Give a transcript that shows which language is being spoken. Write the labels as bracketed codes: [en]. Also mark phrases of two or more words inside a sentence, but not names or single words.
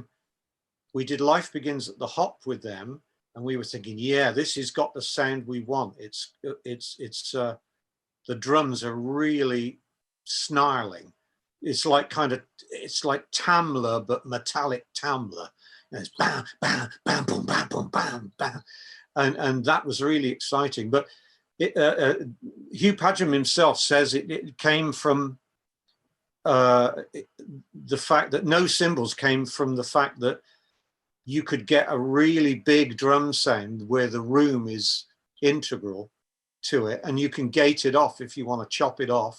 [en] We did Life Begins at the Hop with them, and we were thinking, yeah, this has got the sound we want. The drums are really snarling. It's like Tamla, but metallic Tamla. And it's bam, bam, bam, boom, bam, boom, bam, bam. And that was really exciting. But Hugh Padgham himself says it came from the fact that no cymbals came from the fact that you could get a really big drum sound where the room is integral to it, and you can gate it off if you want to chop it off.